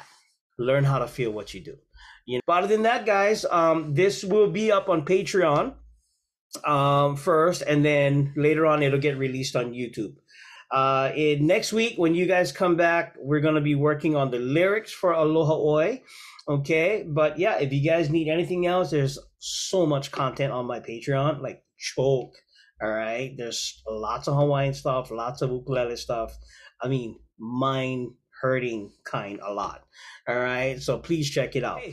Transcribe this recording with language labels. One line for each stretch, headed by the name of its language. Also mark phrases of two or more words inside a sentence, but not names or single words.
English: Learn how to feel what you do. But other than that, guys, this will be up on Patreon first, and then later on it'll get released on YouTube. Next week, when you guys come back, we're going to be working on the lyrics for Aloha ʻOe. Okay, but yeah, if you guys need anything else, there's so much content on my Patreon, like choke. All right, there's lots of Hawaiian stuff, lots of ukulele stuff. I mean, mind hurting kind a lot. All right, so please check it out.